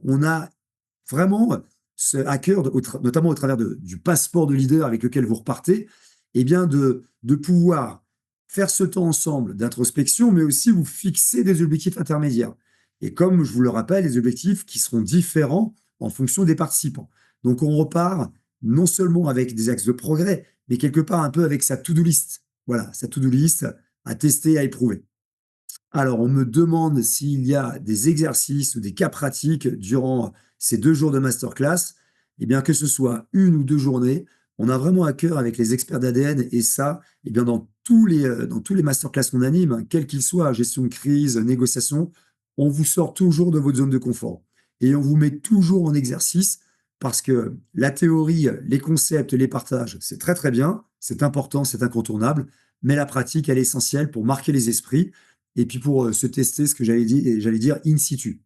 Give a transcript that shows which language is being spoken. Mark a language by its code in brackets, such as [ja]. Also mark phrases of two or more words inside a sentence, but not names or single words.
[fr] On a vraiment à cœur, notamment au travers du passeport de leader avec lequel vous repartez, eh bien de pouvoir faire ce temps ensemble d'introspection, mais aussi vous fixer des objectifs intermédiaires. Et comme je vous le rappelle, les objectifs qui seront différents en fonction des participants. Donc on repart non seulement avec des axes de progrès, mais quelque part un peu avec sa [en] to-do list. [fr] Voilà, sa [en] to-do list [fr] à tester, à éprouver. Alors, on me demande s'il y a des exercices ou des cas pratiques durant ces 2 jours de masterclass. Eh bien, que ce soit 1 ou 2 journées, on a vraiment à cœur avec les experts d'ADN et ça, eh bien, dans tous les masterclass qu'on anime, hein, quels qu'ils soient, gestion de crise, négociation, on vous sort toujours de votre zone de confort et on vous met toujours en exercice parce que la théorie, les concepts, les partages, c'est très très bien, c'est important, c'est incontournable, mais la pratique, elle est essentielle pour marquer les esprits et puis pour se tester ce que j'allais dire [la] in situ.